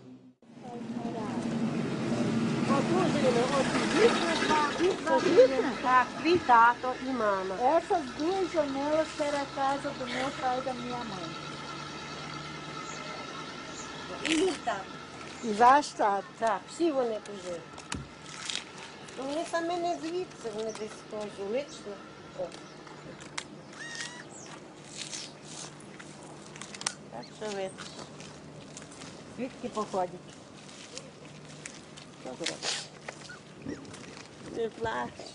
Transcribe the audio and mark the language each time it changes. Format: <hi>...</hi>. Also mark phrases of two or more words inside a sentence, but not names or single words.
<pt>Essas 2 janelas eram a casa do meu pai e da minha mãe. Já está.</pt> <uk>Всі вони вже. Вони самі не звідси, вони десь консулично. Так що видиш. Звідки походять? Не плач.</uk>